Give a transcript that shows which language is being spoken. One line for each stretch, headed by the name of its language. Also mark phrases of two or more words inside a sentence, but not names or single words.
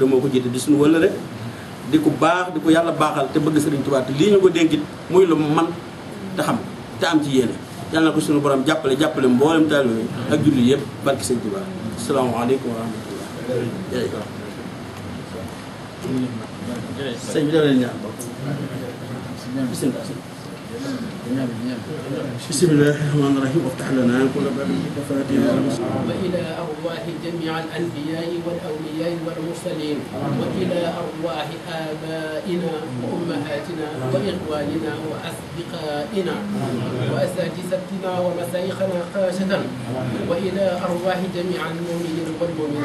Wolof: moo ko jiite di suñu wëla rek di ko baax di ko yàlla baaxal te bëgg Sëriñ Tuubaa te lii ñu ko dénkit muy lu man te xam te am ci yéene yàlla na ko suñu borom jàppale mboolem taalibe yi ak julli yëpp barki Sëñ Tuubaa
Arabic: السلام عليكم ورحمة الله
Wolof: jërëjëf sëñ bi def leen ñaan bismillah
Arabic: بسم الله الرحمن الرحيم وافتح لنا كل باب بفاتحة وإلى أرواح جميع الأنبياء والأولياء والمرسلين وإلى أرواح آبائنا وأمهاتنا وإخواننا وأصدقائنا وأساتذتنا ومشايخنا خاصة وإلى أرواح جميع المؤمنين والمؤمنات